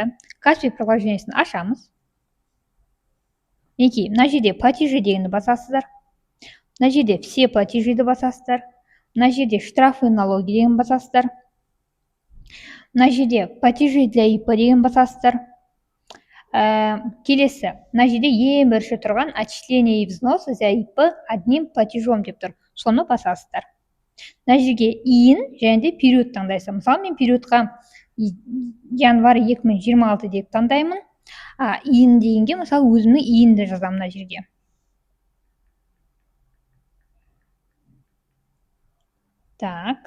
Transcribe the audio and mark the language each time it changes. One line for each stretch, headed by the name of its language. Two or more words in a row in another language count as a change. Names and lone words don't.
Kazakh: Каспий приложениесін ашамыз. Мінекей, мына жерде платежи дегенді басасыздар. Мына жерде
Russian: все платежиді
Kazakh: басасыздар. Мына жерде
Russian: штрафы и налоги
Kazakh: деген басасыздар. Мына жерде
Russian: платежи для ИП
Kazakh: деген басасыздар. Келесі, мына жерде ең бірінші тұрған
Russian: отчисление и взносы за ИП одним платежом
Kazakh: деп тұр. Соны басасыздар. Мына жерге иін және де период таңдайсыз. Мысалы, мен периодқа январь 2026 деп таңдаймын. Иін дегенге мысалы өзімнің иінді жазамын мына жерге.
Russian: Так.